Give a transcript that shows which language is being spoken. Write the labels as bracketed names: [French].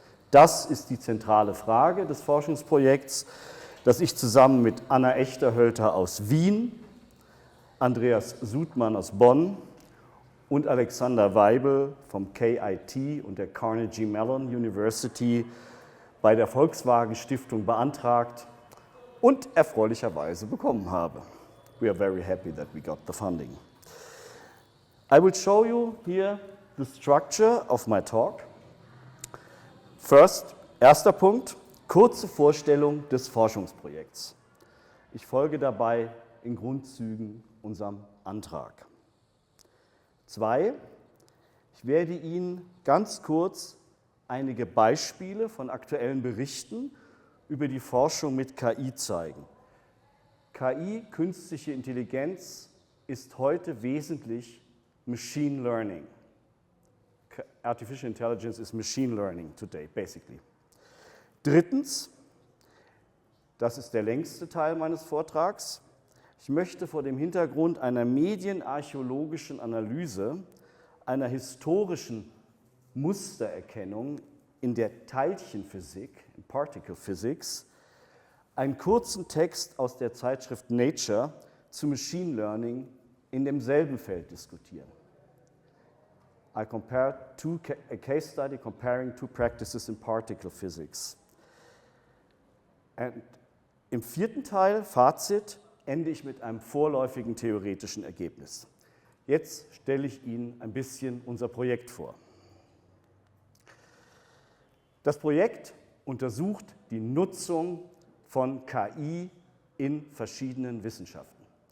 [German] Das ist die zentrale Frage des Forschungsprojekts, das ich zusammen mit Anna Echterhölter aus Wien, Andreas Sudmann aus Bonn und Alexander Weibel vom KIT und der Carnegie Mellon University bei der Volkswagen Stiftung beantragt und erfreulicherweise bekommen habe. [English] We are very happy that we got the funding. I will show you here the structure of my talk. [German] First, erster Punkt, kurze Vorstellung des Forschungsprojekts. Ich folge dabei in Grundzügen unserem Antrag. 2, ich werde Ihnen ganz kurz einige Beispiele von aktuellen Berichten über die Forschung mit KI zeigen. KI, künstliche Intelligenz, ist heute wesentlich Machine Learning. [English] Artificial Intelligence is Machine Learning today, basically. [German] Drittens, das ist der längste Teil meines Vortrags, ich möchte vor dem Hintergrund einer medienarchäologischen Analyse, einer historischen Mustererkennung in der Teilchenphysik, in Particle Physics, einen kurzen Text aus der Zeitschrift Nature zu Machine Learning in demselben Feld diskutieren. [English] I compare a case study comparing two practices in particle physics. [German] Und im vierten Teil, Fazit, ende ich mit einem vorläufigen theoretischen Ergebnis. Jetzt stelle ich Ihnen ein bisschen unser Projekt vor. Das Projekt untersucht die Nutzung von KI in verschiedenen Wissenschaften.